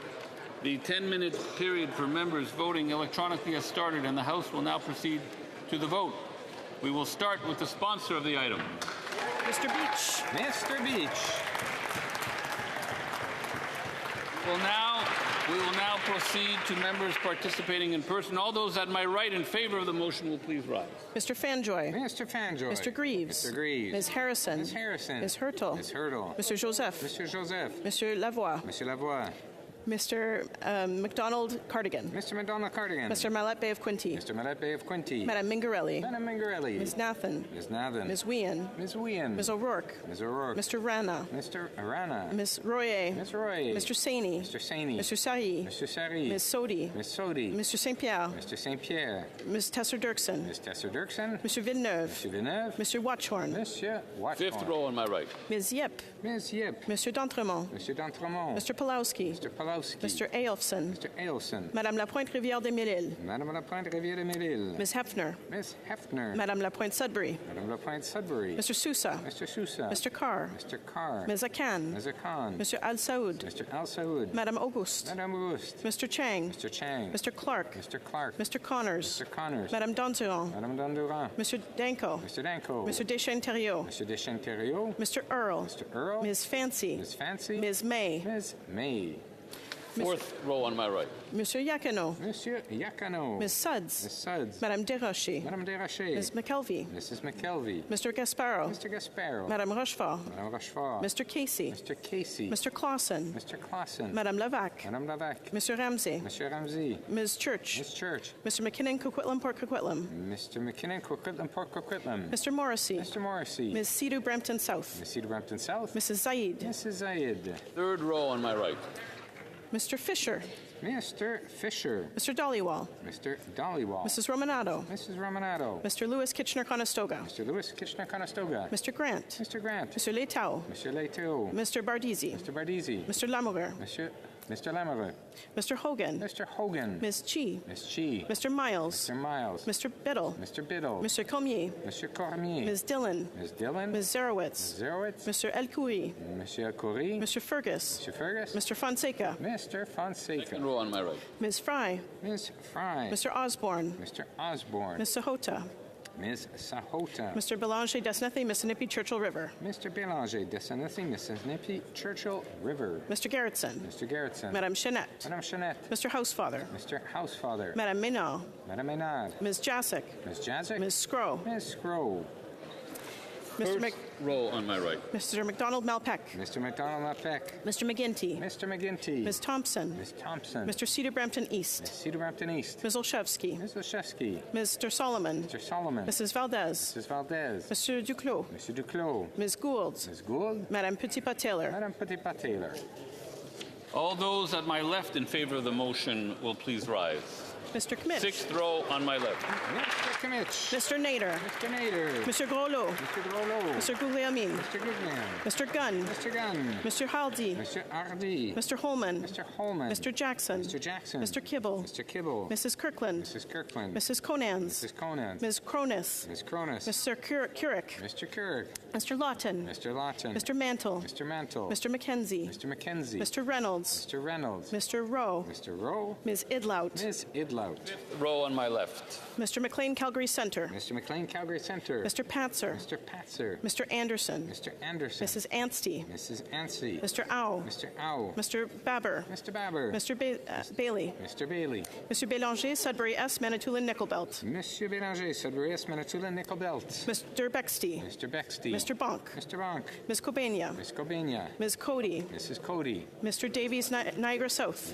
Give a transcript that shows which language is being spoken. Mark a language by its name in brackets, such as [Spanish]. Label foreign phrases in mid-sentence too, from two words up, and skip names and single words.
[English] The 10-minute period for members voting electronically has started and the House will now proceed to the vote. We will start with the sponsor of the item. Mr. Beach. Mr. Beach. We will now proceed to members participating in person. All those at my right in favor of the motion will please rise. Mr. Fanjoy. Mr. Fanjoy. Mr. Greaves. Mr. Greaves. Ms. Harrison. Ms. Harrison. Ms. Hurtle. Ms. Hurtle. Mr. Joseph. Mr. Joseph. Mr. Lavoie. Mr. Lavoie. Mr. McDonald Cardigan. Mr. McDonald Cardigan. Mr. Mallet Bay of Quinte. Mr. Mallet Bay of Quinte. Madam Mingarelli. Madam Mingarelli. Ms. Nathan. Ms. Nathan. Ms. Wien. Ms. Wien. Ms. O'Rourke. Ms. O'Rourke. Mr. Rana. Mr. Rana. Ms. Royer. Ms. Royer. Mr. Saini. Mr. Saini. Mr. Sari. Mr. Sari. Ms. Sodi. Ms. Sodi. Mr. St. Pierre. Mr. St. Pierre. Ms. Tesser-Dirksen. Ms. Tesser-Dirksen. Mr. Villeneuve. Mr. Villeneuve. Mr. Watchorn. Monsieur Watchorn. Fifth row on my right. Ms. Yip. Ms. Yip. Mr. D'Entremont. Mr. D'Entremont. Mr. Pulowski. Mr. Pulowski. Mr. Ailfson. Mr. Ailfson. Madame Lapointe Rivière des Mille-Îles. Madame Lapointe Rivière des Mille-Îles. Ms. Hefner. Miss Hefner. Madame Lapointe Sudbury. Madame Lapointe Sudbury. Mr. Sousa. Mr. Sousa. Mr. Carr. Mr. Carr. Ms. Akan. Ms. Akan. Mr. Al Saoud. Mr. Al Saoud. Madame Auguste. Madame Auguste. Mr. Chang. Mr. Chang. Mr. Clark. Mr. Clark. Mr. Connors. Mr. Connors. Madame Dondurant. Madame Dondurant. Mr. Danko. Mr. Danko. Mr. Deschênes-Thériault. Mr. Deschênes-Thériault. Mr. Earl. Mr. Earl. Ms. Fancy. Ms. Fancy. Ms. May. Ms. May. Fourth row on my right. Monsieur Yakano. Monsieur Yakano. Ms. Suds. Ms. Suds. Madame Desrochers. Madame Desrochers. Ms. McKelvey. Mrs. McKelvey. Mr. Gasparo. Mr. Gasparo. Madame Rochefort. Madame Rochefort. Mr. Casey. Mr. Casey. Mr. Clausen. Mr. Clausen. Madame Levac. Madame Levac. Mr. Ramsey. Monsieur Ramsey. Ms. Church. Ms. Church. Mr. McKinnon, Coquitlam, Port Coquitlam. Mr. McKinnon, Coquitlam, Port Coquitlam. Mr. Morrissey. Mr. Morrissey. Ms. Sidhu Brampton South. Ms. Sidhu Brampton South. Mrs. Zaid. Mrs. Zaid. Third row on my right. Mr. Fisher. Mr. Fisher. Mr. Dollywall. Mr. Dollywall. Mrs. Romanado. Mrs. Romanado. Mr. Lewis Kitchener-Conestoga. Mr. Lewis Kitchener-Conestoga. Mr. Grant. Mr. Grant. Mr. Leitao. Mr. Leitao. Mr. Bardisi. Mr. Bardisi. Mr. Lamoureux. Mr. Lamoureux. Mr. Hogan. Mr. Hogan. Ms. Chi. Ms. Chi. Mr. Miles. Mr. Miles. Mr. Biddle. Mr. Biddle. Mr. Cormier. Mr. Cormier. Ms. Dillon. Ms. Dillon. Ms. Zerowitz. Ms. Zerowitz. Mr. El Khoury. Mr. El Khoury. Mr. Fergus. Mr. Fergus. Mr. Fonseca. Mr. Fonseca. Second row on my right. Ms. Fry. Ms. Fry. Mr. Osborne. Mr. Osborne. Ms. Sahota. Ms. Sahota. Mr. Belanger Desnathi, Mississippi Churchill River. Mr. Belanger Desnathi, Mississippi Churchill River. Mr. Garrettson. Mr. Garrettson. Madame Chanette. Madame Chanette. Mr. Housefather. Mr. Housefather. Madame Ménard. Madame Ménard. Ms. Jasic. Ms. Jasic. Ms. Scrow. Ms. Scrow. First row on my right. Mr. McDonald Malpeck. Mr. McDonald Malpeck. Mr. McGinty. Mr. McGinty. Ms. Thompson. Ms. Thompson. Mr. Cedar Brampton East. Ms. Cedar Brampton East. Ms. Olszewski. Ms. Olszewski. Mr. Solomon. Mr. Solomon. Mrs. Valdez. Mrs. Valdez. Mr. Duclos. Mr. Duclos. Ms. Gould. Ms. Gould. Madame Petitpas-Taylor. Madame Petitpas-Taylor. All those at my left in favor of the motion will please rise. Mr. Kmitch. Sixth row on my left. Mr. Kmitch. Mr. Nader. Mr. Nader. Mr. Groslo. Mr. Groslo. Mr. Guglielmin. Mr. Guglielmin. Mr. Gunn. Mr. Gunn. Mr. Hardy. Mr. Hardy. Mr. Holman. Mr. Holman. Mr. Jackson. Mr. Jackson. Mr. Kibble. Mr. Kibble. Mrs. Kirkland. Mrs. Kirkland. Mrs. Conans. Mrs. Conans. Ms. Cronus. Ms. Cronus. Mr. Couric. Mr. Couric. Mr. Lawton. Mr. Lawton. Mr. Mantle. Mr. Mantle. Mr. McKenzie. Mr. McKenzie. Mr. Reynolds. Mr. Reynolds. Mr. Rowe. Mr. Rowe. Ms. Idlout. Ms. Idlout. Row on my left. Mr. McLean, Calgary Center. Mr. McLean, Calgary Center. Mr. Patzer. Mr. Patzer. Mr. Anderson. Mr. Anderson. Mrs. Anstey. Mrs. Anstey. Mr. Au. Mr. Au. Mr. Baber. Mr. Baber. Mr. Bailey. Mr. Bailey. Mr. Bélanger, Sudbury S, Manitoulin, Nickelbelt. Monsieur Bélanger, Sudbury S, Manitoulin, Nickelbelt. Mr. Bexty. Mr. Bexty. Mr. Bonk. Mr. Bonk. Ms. Kobania. Ms. Kobania. Ms. Cody. Mrs. Cody. Mr. Davies, Niagara South.